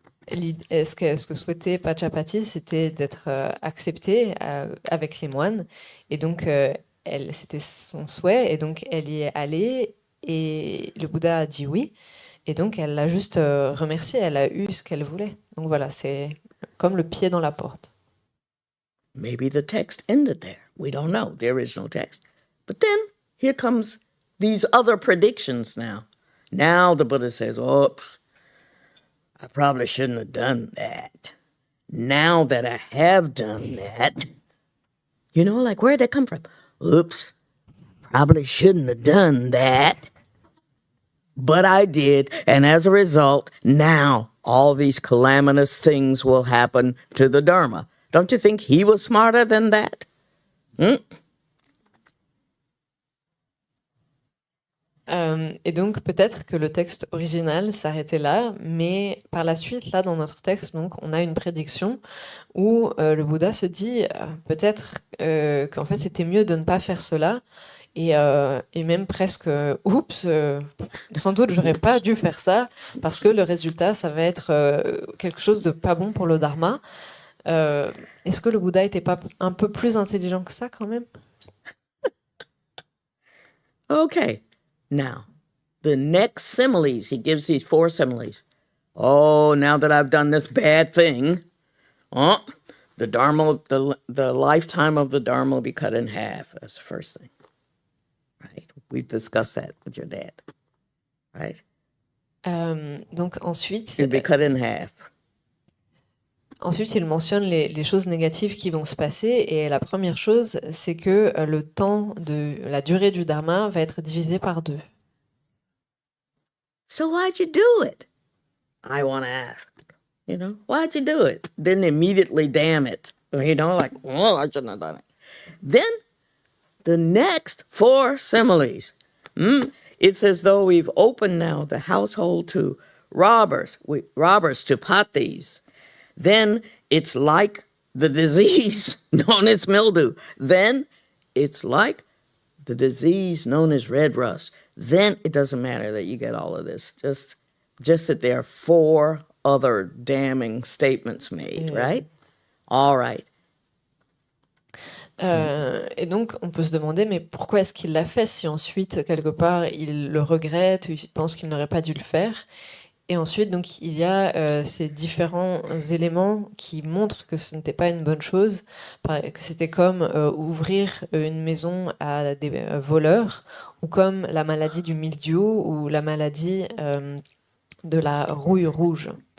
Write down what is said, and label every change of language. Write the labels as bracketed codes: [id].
[fr] Ce que souhaitait Pachapati, c'était d'être acceptée avec les moines. Et donc, c'était son souhait. Et donc, elle y est allée. Et le Bouddha a dit oui. Et donc, elle l'a juste remercié. Elle a eu ce qu'elle voulait. Donc voilà, c'est comme le pied dans la porte. [en] Maybe the text ended there. We don't know, the original text. But then here comes these other predictions now. Now the Buddha says, oops, I probably shouldn't have done that. Now that I have done that, you know, like where'd that come from? Oops, probably shouldn't have done that. But I did, and as a result, now all these calamitous things will happen to the Dharma. Don't you think he was smarter than that? [fr] Et donc peut-être que le texte original s'arrêtait là, mais par la suite, là dans notre texte, donc on a une prédiction où le Bouddha se dit peut-être qu'en fait c'était mieux de ne pas faire cela, et même presque oups, sans doute j'aurais pas dû faire ça parce que le résultat ça va être quelque chose de pas bon pour le Dharma. Est-ce que le Bouddha était pas un peu plus intelligent que ça quand même? [en] Okay, now, the next similes, he gives these 4 similes. Oh, now that I've done this bad thing, the Dharma, the lifetime of the Dharma will be cut in half. That's the first thing, right? We've discussed that with your dad, right? [fr] Donc ensuite... [en] It'll be cut in half. [fr] Ensuite, il mentionne les choses négatives qui vont se passer. Et la première chose, c'est que la durée du Dharma va être divisée par 2. [en] So why'd you do it? I want to ask. You know, why'd you do it? Didn't immediately damn it. You know, like, oh, I shouldn't have done it. Then the next 4 similes. It's as though we've opened now the household to robbers to pot thieves. Then it's like the disease known as mildew. Then it's like the disease known as red rust. Then it doesn't matter that you get all of this. Just that there are 4 other damning statements made, right? All right. [fr] Et donc, on peut se demander, mais pourquoi est-ce qu'il l'a fait si ensuite, quelque part, il le regrette ou il pense qu'il n'aurait pas dû le faire? Et ensuite, donc, il y a ces différents éléments qui montrent que ce n'était pas une bonne chose, que c'était comme ouvrir une maison à des voleurs, ou comme la maladie du mildiou, ou la maladie de la rouille rouge.